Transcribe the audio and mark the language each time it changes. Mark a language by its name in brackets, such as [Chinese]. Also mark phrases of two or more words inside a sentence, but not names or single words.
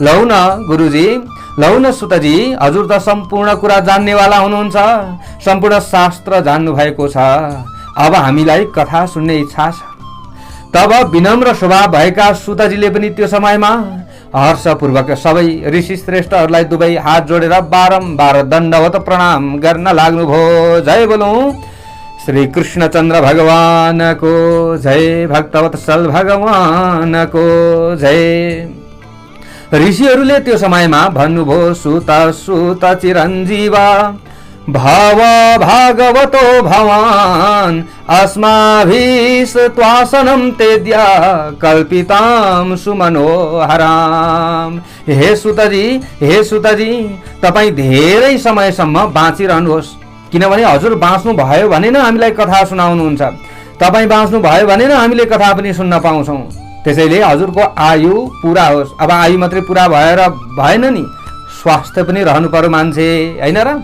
[Nepali] लौ न गुरुजी, लौ न सुतजी, हजुर त सम्पूर्ण कुरा जान्नेवाला हुनुहुन्छ, सम्पूर्ण शास्त्र जान्नु भएको छ, अब हामीलाई कथा सुन्ने इच्छा छ। तब विनम्र स्वभाव भएका सुतजीले पनि त्यो समयमा हर्षपूर्वक सबै ऋषि श्रेष्ठहरूलाई दुवै हात जोडेर बारम्बार दण्डवत प्रणाम गर्न लाग्नुभयो। जय बोलौं श्री कृष्णचन्द्र भगवान को जय, भक्तवत्सल भगवान को जय। ऋषिहरूले त्यो समयमा भन्नुभयो [Sanskrit] सुत सुत चिरञ्जीवा भव भागवतो भवान अस्माभिः त्वासनं तेद्य कल्पितां सुमनोहराम। [Nepali] हे सुतजी तपाईँ धेरै समयसम्म बाँचिरहनुहोस्, किनभने हजुर बाँच्नु भयो भने न हामीलाई कथा सुनाउनुहुन्छ, तपाईँ बाँच्नु भयो भने न हामीले कथा पनि सुन्न पाउँछौँ। त्यसैले हजुरको आयु पुरा होस्। अब आयु मात्रै पुरा भएर भएन नि, स्वास्थ्य पनि रहनु पर्यो मान्छे, होइन र?